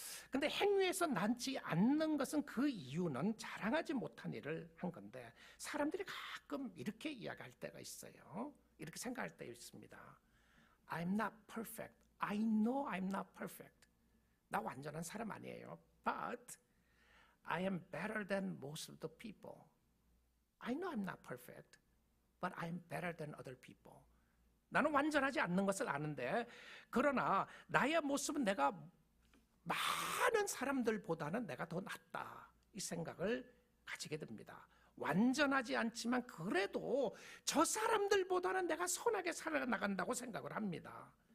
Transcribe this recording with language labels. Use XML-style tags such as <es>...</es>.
<ko>근데 행위에서 남지 않는 것은 그 이유는 자랑하지 못한 일을 한 건데, 사람들이 가끔 이렇게 이야기할 때가 있어요. 이렇게 생각할 때 있습니다.</ko> <en>I'm not perfect. I know I'm not perfect.</en> <ko>나 완전한 사람 아니에요.</ko> <en>But I am better than most of the people. I know I'm not perfect. But I am better than other people.</en> <ko>나는 완전하지 않는 것을 아는데, 그러나 나의 모습은 내가 많은 사람들보다는 내가 더 낫다, 이 생각을 가지게 됩니다. 완전하지 않지만 그래도 저 사람들보다는 내가 선하게 살아나간다고 생각을 합니다.</ko>